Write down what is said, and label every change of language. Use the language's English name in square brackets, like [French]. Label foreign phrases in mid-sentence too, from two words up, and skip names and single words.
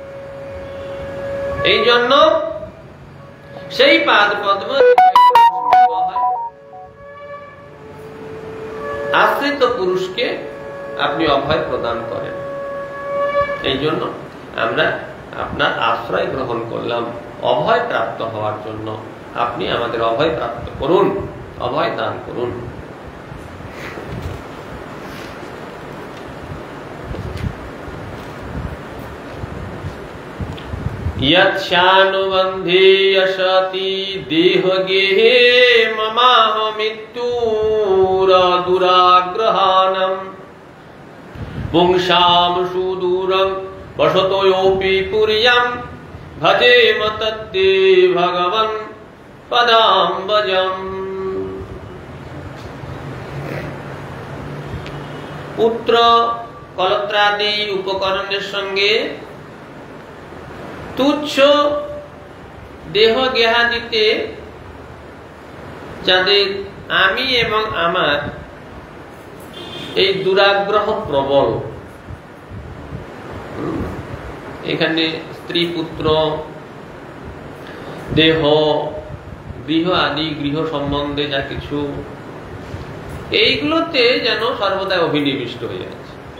[Bangla] এই জন্য সেই পাদ পদ্ম আশ্রিত পুরুষকে আপনি অভয় প্রদান করেন। এই জন্য আমরা আপনার আশ্রয় গ্রহণ করলাম অভয় প্রাপ্ত হওয়ার জন্য। আপনি আমাদের অভয় প্রাপ্ত করুন, অভয় দান করুন। [Sanskrit] यच्छानुबन्धे यशति देहगेहे ममाह मृत्युरादुराग्रहाणं पुंसां सुदूरं वसतोऽपि पुर्यां भजेम तद्दे भगवन् पदाम्बजम्। [Bangla] পুত্র কলত্রাদি উপকরণের সঙ্গে তুচ্ছ দেহ গেহাদিতে যাদের আমি এবং আমার এই দুরাগ্রহ প্রবল, এখানে স্ত্রী, পুত্র, দেহ, গৃহ আদি, গৃহ সম্বন্ধে যা কিছু, এইগুলোতে যেন সর্বদা অভিনিবিষ্ট হয়ে আছে।